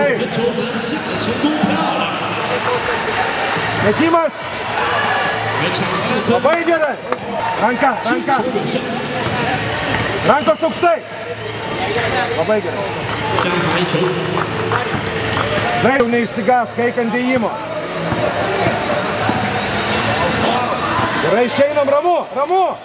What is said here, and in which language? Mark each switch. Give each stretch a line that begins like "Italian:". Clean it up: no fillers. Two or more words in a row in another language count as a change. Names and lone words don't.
Chinese: 球篮下的成功，漂亮！
Lithuanian: Metimas!
Chinese: 全场4分。
Lithuanian: Labai gerai! Ranka, ranka! Rankos aukštai! Labai gerai!
Chinese: 加罚1球。
Lithuanian: Žaidžiau neišsigas, kai ant dėjimo. Gerai, išeinam, ramu, ramu!